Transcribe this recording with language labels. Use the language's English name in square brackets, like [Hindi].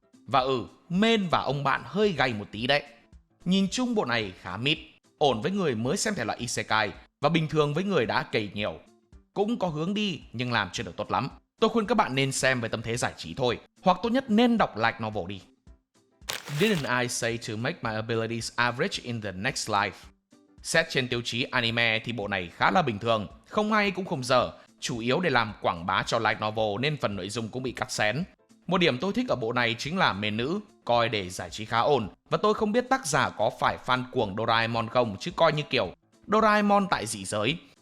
[Vietnamese] Và main và ông bạn hơi gay một tí đấy. Nhìn chung bộ này khá mid, ổn với người mới xem thể loại isekai và bình thường với người đã cày nhiều. Cũng có hướng đi nhưng làm chưa được tốt lắm. Tôi khuyên các bạn nên xem với tâm thế giải trí thôi, hoặc tốt nhất nên đọc light novel đi. [English] Didn't I say to make my abilities average in the next life? [Vietnamese] Xét trên tiêu chí anime thì bộ này khá là bình thường, không hay cũng không dở, chủ yếu để làm quảng bá cho light novel nên phần nội dung cũng bị cắt xén. Một điểm tôi thích ở bộ này chính là main nữ, coi để giải trí khá ổn, và tôi không biết tác giả có phải fan cuồng Doraemon không, chứ coi như kiểu Doraemon tại dị giới.